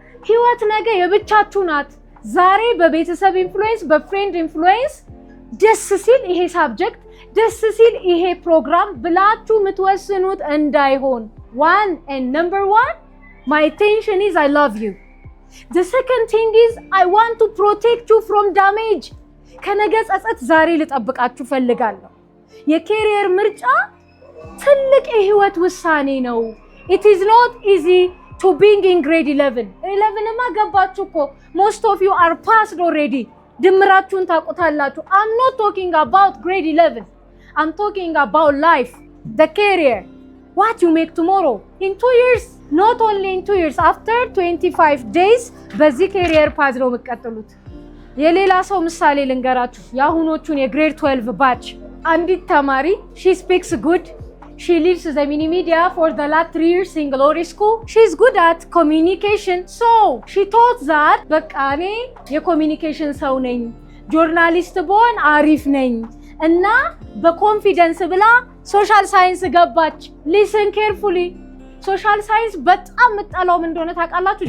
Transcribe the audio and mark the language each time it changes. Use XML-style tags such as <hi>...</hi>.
<am>ህይወት ነገ የብቻችሁ ናት። ዛሬ በቤተሰብ ኢንፍሉዌንስ፣ በፍሬንድ ኢንፍሉዌንስ ደስ ሲል ይሄ ሳብጀክት ደስ ሲል ይሄ ፕሮግራም ብላችሁ የምትወስኑት እንዳይሆን።</am> <en>one and number one, my intention is I love you. The second thing is I want to protect you from damage.</en> <am>ከነገ ጸጸት ዛሬ ልጠብቃችሁ ፈልጋለሁ። የኬሪየር ምርጫ ትልቅ የህይወት ውሳኔ ነው።</am> <en>it is not easy to being in grade 11</en> <am>ማ ገባችሁ እኮ</am> <en>most of you are passed already።</en> <am>ድምራችሁን ታውቁታላችሁ።</am> <en>I'm not talking about grade 11. I'm talking about life, the career, what you make tomorrow. In 2 years, not only in 2 years, after 25 days, በዚህ career path</en> <am>ነው የምትቀጥሉት። የሌላ ሰው ምሳሌ ልንገራችሁ። የአሁኖቹን የግሬድ 12 ባች አንዲት ተማሪ</am> <en>she speaks good, she leaves the mini media for the last 3 years in Glory School. She's good at communication, so she thought that</en> <am>በቃ እኔ የኮሚኒኬሽን ሰው ነኝ፣ ጆርናሊስት ብሆን አሪፍ ነኝ እና በኮንፊደንስ ብላ ሶሻል ሳይንስ ገባች። ሊስን ኬርፉሊ። ሶሻል ሳይንስ በጣም የምጠላው ምን እንደሆነ ታውቃላችሁ?</am>